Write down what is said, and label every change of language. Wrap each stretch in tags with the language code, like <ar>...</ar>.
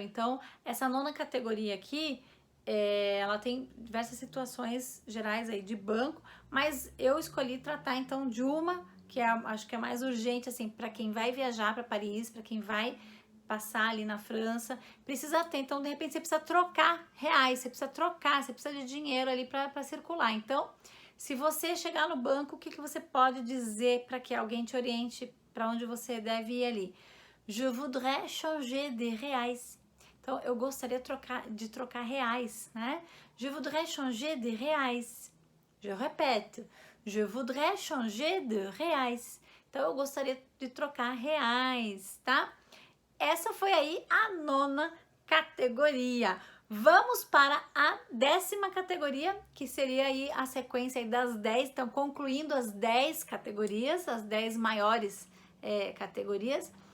<pt>Então, essa 9ª categoria aqui, ela tem diversas situações gerais aí de banco, mas eu escolhi tratar então de uma que acho que é mais urgente, assim, para quem vai viajar para Paris, para quem vai passar ali na França, precisa ter. Então, de repente, você precisa trocar reais, você precisa de dinheiro ali para circular. Então, se você chegar no banco, o que você pode dizer para que alguém te oriente para onde você deve ir ali?</pt> <fr>Je voudrais changer de reais.</fr> <pt>Então, eu gostaria de trocar reais, né?</pt> <fr>Je voudrais changer de reais. Je répète. Je voudrais changer de reais.</fr> <pt>Então, eu gostaria de trocar reais, tá? Essa foi aí a 9ª categoria. Vamos para a 10ª categoria, que seria aí a sequência aí das 10. Então, concluindo as 10 categorias, as 10 maiores categorias.</pt>